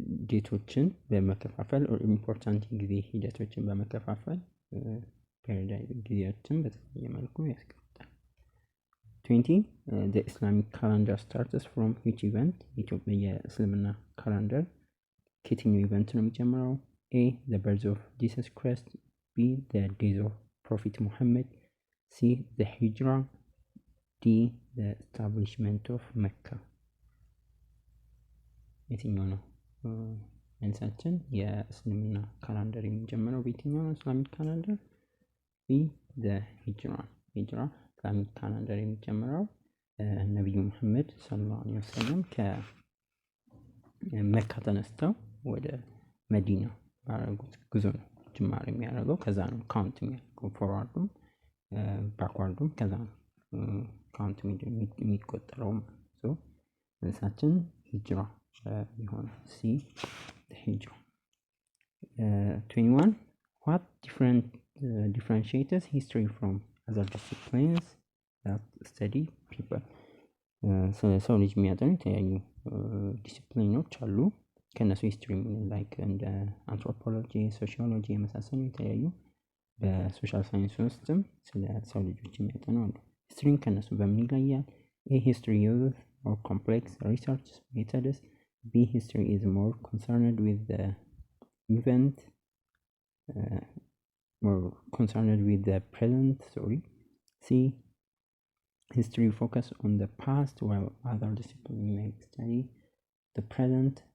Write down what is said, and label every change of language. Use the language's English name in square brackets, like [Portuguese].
[Amharic] ዴቶችን በመከፋፈል ኢምፖርታንት ጊዜ ሂደቶችን በመከፋፈል ፔሪዮዳይዝ ጊዜዎችን በተለያየ መልኩ ያስቀምጣል። [English] 20 the Islamic calendar starts from which event? [Amharic] ኢትዮጵያ የእስልምና ካላንደር ከየትኛው ኢቨንት ነው የሚጀምረው? [English] A the birth of Jesus Christ, B the days of Prophet Muhammad, C the Hijrah, D the establishment of Mecca. [Amharic] የትኛው ነው መልሳችን? የእስልምና ካላንደር የሚጀምረው በየትኛው ነው? ኢስላሚክ ካላንደር ቢ the Hijrah ኢስላሚክ ካላንደር የሚጀምረው ነብዩ መሐመድ ሰለላሁ ዐለይሂ ወሰለም ከመካ ተነስተው ወደ መዲና ባረጉት ጉዞ ነው ጅማሬ የሚያደርገው። ከዛ ነው ካውንት የሚያደርገው ፎርዋርዱም ባክዋርዱም ከዛ ነው ካውንት የሚቆጠረው ማለት ነው። መልሳችን ሂጅራ ይሆናል። ሲ ሂጅራ። [English] 21 what differentiates history from other disciplines? that study people [Amharic] ስለ ሰው ልጅ የሚያጠኑ የተለያዩ ዲሲፕሊኖች አሉ። ከነሱ ሂስትሪ ላይክ እንደ አንትሮፖሎጂ፣ ሶሺዮሎጂ የመሳሰሉ የተለያዩ በሶሻል ሳይንስ ውስጥም ስለ ሰው ልጆች የሚያጠኑ አሉ። ሂስትሪን ከነሱ በምን ይለያል? [English] A history uses more complex research methods. B history is more concerned with the event, more concerned with the present. C history focus on the past while other disciplines may study the present.